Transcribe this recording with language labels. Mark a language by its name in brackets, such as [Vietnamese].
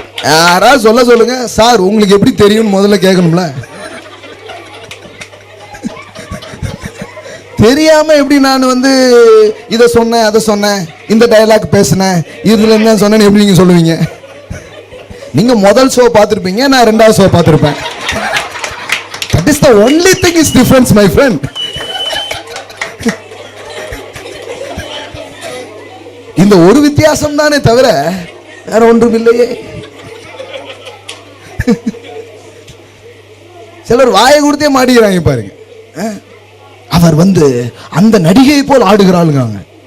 [Tamil] யாராவது சொல்லுங்க சார், உங்களுக்கு எப்படி தெரியும் முதல்ல கேட்கணும்ல. தெரியாம எப்படி நான் வந்து இதை சொன்னேன் அதை சொன்னேன் இந்த டயலாக் பேசினேன் இதுல என்ன சொன்னேன்னு எப்படி நீங்க சொல்லுவீங்க? நீங்க முதல் ஷோ பார்த்திருப்பீங்க, நான் ரெண்டாவது show பார்த்திருப்பேன். [English] That is the only thing is difference, my friend. [Tamil] இந்த ஒரு வித்தியாசம் தானே தவிர வேற ஒன்றும் இல்லையே. சிலர் வாயை கொடுத்தே மாட்டிக்கிறாங்க பாருங்க. அவர் வந்து அந்த நடிகை போல் ஆடுகிறாளுங்க.